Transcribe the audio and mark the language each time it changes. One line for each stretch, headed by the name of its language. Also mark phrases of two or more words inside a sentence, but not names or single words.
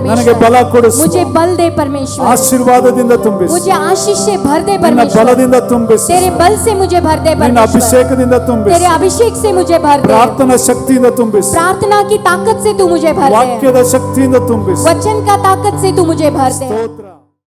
Kannada: परमेश्वर. ಬಲ ಕೊಡಿಸು.
Hindi: मुझे बल दे परमेश्वर.
Kannada: ಆಶೀರ್ವಾದದಿಂದ ತುಂಬಿಸು.
Hindi: मुझे आशीष से भर दे
Kannada: ನಿನ್ನ परमेश्वर. ಬಲದಿಂದ ತುಂಬಿಸು.
Hindi: तेरे बल से मुझे भर दे
Kannada: ನಿನ್ನ परमेश्वर. ಅಭಿಷೇಕದಿಂದ ತುಂಬಿಸು.
Hindi: तेरे अभिषेक से मुझे भर दे.
Kannada: ಪ್ರಾರ್ಥನಾ ಶಕ್ತಿಯಿಂದ ತುಂಬಿಸು.
Hindi: प्रार्थना की ताकत से तू मुझे भर दे.
Kannada: ವಾಕ್ಯದ ಶಕ್ತಿಯಿಂದ ತುಂಬಿಸು.
Hindi: वचन का ताकत से तू मुझे भर दे.
Kannada: ಸ್ತೋತ್ರ.